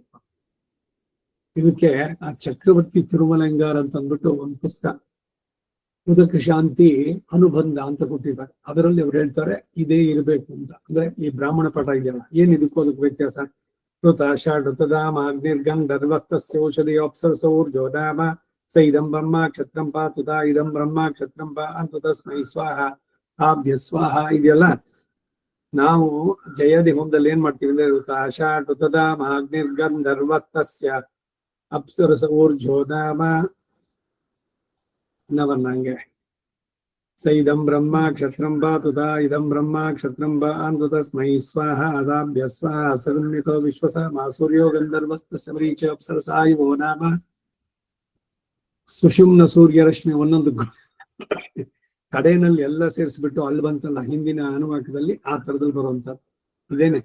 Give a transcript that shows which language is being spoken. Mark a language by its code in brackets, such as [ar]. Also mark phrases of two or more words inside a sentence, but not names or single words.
[kn] ಇದಕ್ಕೆ ಆ ಚಕ್ರವರ್ತಿ ತಿರುಮಲಂಗಾರ್ ಅಂತ ಅಂದ್ಬಿಟ್ಟು ಒಂದು ಪುಸ್ತಕ ಉದಕ ಶಾಂತಿ ಅನುಬಂಧ ಅಂತ ಕೊಟ್ಟಿದ್ದಾರೆ. ಅದರಲ್ಲಿ ಅವ್ರು ಹೇಳ್ತಾರೆ ಇದೇ ಇರಬೇಕು ಅಂತ. ಅಂದ್ರೆ ಈ ಬ್ರಾಹ್ಮಣ ಪಾಠ ಇದೆಯಲ್ಲ, ಏನ್ ಇದಕ್ಕೂ ಅದಕ್ಕೆ ವ್ಯತ್ಯಾಸ? [sa] ಋತ ಷಾಢೃತಧಾಮ ಅಗ್ನಿರ್ಗಂಧರ್ವಕ್ತಸ್ಯ ಔಷಧಿಯೋ ಅಪ್ಸರಸೌರ್ಜೋಧಾಮ ಸ ಇದಂ ಬ್ರಹ್ಮ ಕ್ಷತ್ರಂ ಪಾತುತ ಇದಂ ಬ್ರಹ್ಮ ಕ್ಷತ್ರಂ ಪಾ ಅಂತ ತಸ್ಮೈ ಸ್ವಾಹ ಆಭ್ಯ ಸ್ವಾಹ ಇದೆಯಲ್ಲ. [kn] ನಾವು ಜಯದಿ ಹೊಂದಲ್ಲಿ ಏನ್ ಮಾಡ್ತೀವಿ ಅಂದ್ರೆ [sa] ಋತ ಷಾಢೃತಧಾಮ ಅಗ್ನಿರ್ಗಂಧರ್ವಕ್ತಸ್ಯ ಅಪ್ಸರಸೌರ್ಜೋಧಾಮ ನವನ್ನಂಗೆ ಸ ಇದಂ ಬ್ರಹ್ಮ ಕ್ಷತ್ರಂ ಪಾತುತ ಇದಂ ಬ್ರಹ್ಮ ಕ್ಷತ್ರಂ ಪಾ ಅಂತ ತಸ್ಮೈ ಸ್ವಾಹ ಅದಾಭ್ಯ ಸ್ವಾಹ ಸಗನ್ವಿತೋ ವಿಶ್ವಸ ಮಾಸೂರ್ಯೋ ಗಂಧರ್ವಸ್ತಸ್ಯ ಮರೀಚ ಅಪ್ಸರಸಾಯುವೋ ನಾಮ. [kn] ಸುಷುಮ್ನ ಸೂರ್ಯರಶ್ಮಿ ಒಂದೊಂದು ಕಡೆಯಲ್ಲಿ ಎಲ್ಲ ಸೇರಿಸ್ಬಿಟ್ಟು ಅಲ್ಲಿ ಬಂತಲ್ಲ ಹಿಂದಿನ ಅನುವಾಕದಲ್ಲಿ, ಆ ತರದಲ್ಲಿ ಬರುವಂತದ್ದು ಇದೇನೆ.